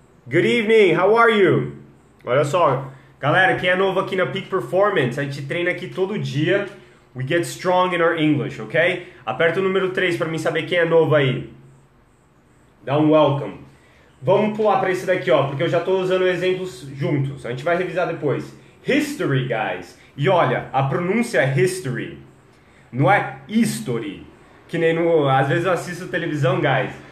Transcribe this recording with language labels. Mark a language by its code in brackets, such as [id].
[en] Good evening, how are you? [pt] Olha só, galera, quem é novo aqui na Peak Performance, a gente treina aqui todo dia. [en] We get strong in our English, ok? [pt] Aperta o número 3 para mim saber quem é novo aí. Dá um welcome. Vamos pular para esse daqui, ó, porque eu já estou usando exemplos juntos. A gente vai revisar depois. History, guys. E olha, a pronúncia é history. Não é history. Que nem no... Às vezes eu assisto televisão, guys.